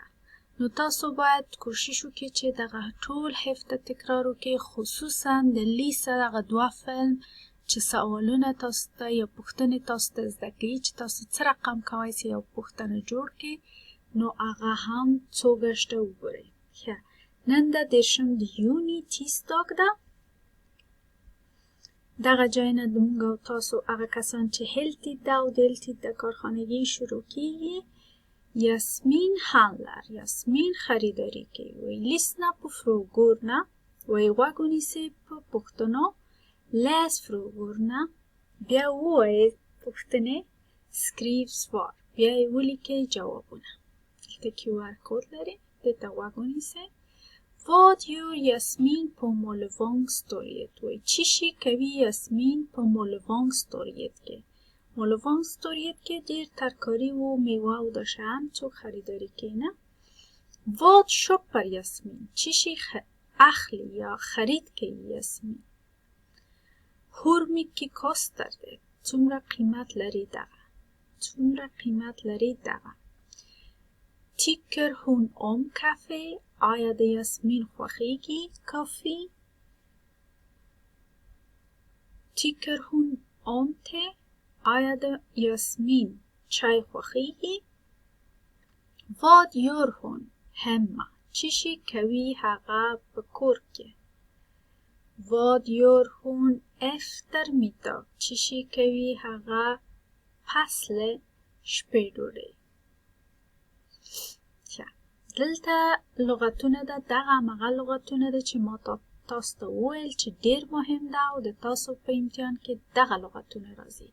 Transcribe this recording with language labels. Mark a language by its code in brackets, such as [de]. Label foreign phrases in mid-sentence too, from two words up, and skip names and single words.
[ps] نو تاسو باید کوشش وکړئ چې دغه ټول هفته تکرار وکړئ، خصوصا د لیست دغه 2 فلم چې سوالونه تاسو ته یا پوښتنې تاسو ته زده کوي چې تاسو څه رقم کوئ چې یو پوښتنه جوړ کړئ، نو هغه هم څو ګشته وګورئ. ښه، نن ده 10 د یوني تیزداګ ده. دغه ځای نه موږ او تاسو هغه کسان چې هلتید ده او دلتید د کارخانگی شروع کیږي. Jasmin handlar. Jasmin خریداری کوي. [sv] Och lyssna på frågorna och [ps] وگونی سه په پوښتنو. [sv] Läs frågorna. [ps] بیا ووایئ پوښتنې. [sv] Skriv svar. [ps] بیا یې ولیکئ جوابونه. دلته QR کود لري، دلته وگونی سه. [sv] Vad gör Jasmin på målvangstorget? [ps] Och چی شي کوي یاسمین په målvangstorget کې؟ målvangstorget کې ډیر ترکاری و میوه او د شیان څوک خریداری کوي نه. [sv] Vad köper Jasmin? [ps] چی شي اخلي یا خرید کوي یاسمین؟ [sv] Hur mycket kostar det? [ps] څومره قیمت لري دغه؟ څومره قیمت لري دغه؟ [sv] Tycker hon om kaffe? [ps] آیا د یاسمین خوښیږي کافی؟ [sv] Tycker hon om te? [ps] آیا د یاسمین چای خوښیږي؟ [sv] Vad gör hon hemma? [ps] چی شي کوي هغه په کور کې؟ [sv] Vad gör hon efter middag? [ps] چی شي کوي هغه پس له شپې ډوډۍ؟ دلته لغتونه ده، دغه همغه لغتونه ده چې ما تاسو ته وویل چې ډیر مهم ده او د تاسو په امتحان کې دغه لغتونه راځي.